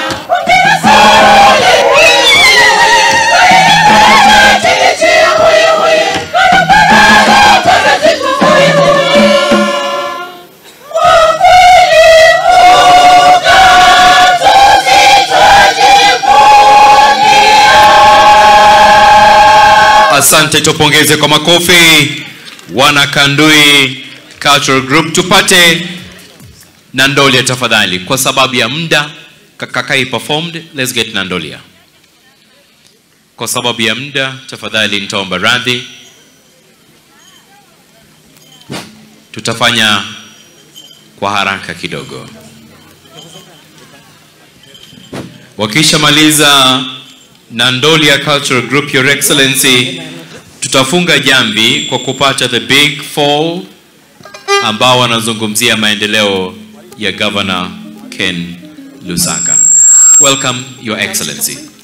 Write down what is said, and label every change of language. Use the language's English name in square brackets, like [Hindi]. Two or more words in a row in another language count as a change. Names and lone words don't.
[Swahili] Hongera sana hoye hoye, hoye kote chini hoye hoye, barabara za siku hoye hoye, kwa kweli ugatuzi twajivunia. Asante, tupongeze kwa makofi wana Kandui Cultural Group. Tupate Nandolia tafadhali, kwa sababu ya muda. [English] Kakai performed, let's get Nandolia. [Swahili] Kwa sababu ya muda tafadhali nitaomba radhi. Tutafanya kwa haraka kidogo. Wakishamaliza Nandolia Cultural Group, [English] Your Excellency, [Swahili] tutafunga jamvi kwa kupata [English] the Big Four [Swahili] ambao wanazungumzia maendeleo ya Governor Ken Lusaka. [English] Welcome, Your Excellency.